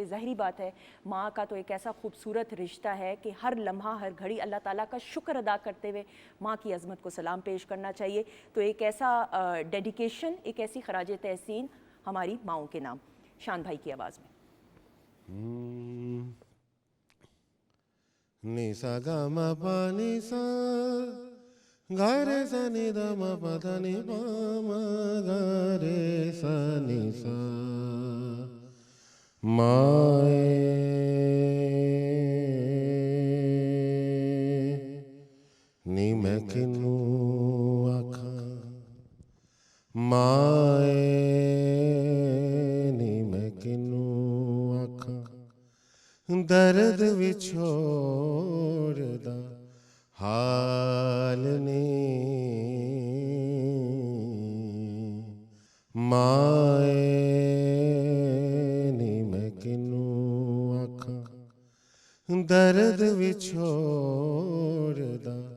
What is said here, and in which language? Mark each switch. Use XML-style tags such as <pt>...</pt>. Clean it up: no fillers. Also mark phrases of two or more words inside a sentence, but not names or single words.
<hi>ज़ाहिरी बात है, माँ का तो एक ऐसा खूबसूरत रिश्ता है कि हर लम्हा, हर घड़ी अल्लाह ताला का शुक्र अदा करते हुए माँ की अज़मत को सलाम पेश करना चाहिए. तो एक ऐसा डेडिकेशन, एक ऐसी खिराज तहसीन हमारी माओं के नाम. शान भाई की आवाज़ में. नि सा ग म प नि सा ग रे सा नि द म प ध नि प म ग रे सा नि सा माए</hi> <pa>ਮਾਏ ਨੀ ਮੈਂ ਕਿਨੂੰ ਆਖਾਂ ਦਰਦ ਵਿਛੋੜ ਦਾ ਹਾਲ ਨੇ ਮਾਏ ਨੀ ਮੈਂ ਕਿਨੂੰ ਆਖਾਂ ਦਰਦ ਵਿਛੋੜ ਦਾ</pa>